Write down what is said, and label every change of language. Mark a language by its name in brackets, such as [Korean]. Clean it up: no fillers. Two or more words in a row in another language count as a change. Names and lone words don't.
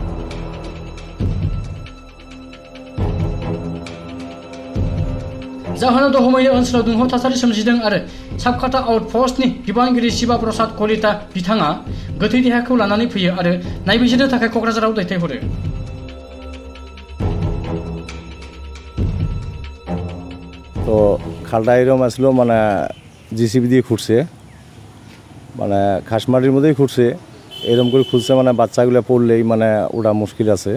[Bodo] जाहोनाव दहमै ओनसोलाव दुंहाव थासारि सोमजिदों आरो साबकाटा आउटपस्टनि बिबानगिरि शिवा प्रसाद कलिता बिथाङा गोथै देहाखौ लानानै फैयो आरो नायबिजिरनो थाखाय क'क्राझाराव दैथायहरो। [Bangla] তো খালটা এরকম আসলো মানে জিসিবি দিয়ে খুঁড়ছে, মানে খাসমাটির মধ্যেই খুঁড়ছে, এরকম করে খুঁজছে মানে বাচ্চাগুলো পড়লেই মানে ওটা মুশকিল আছে।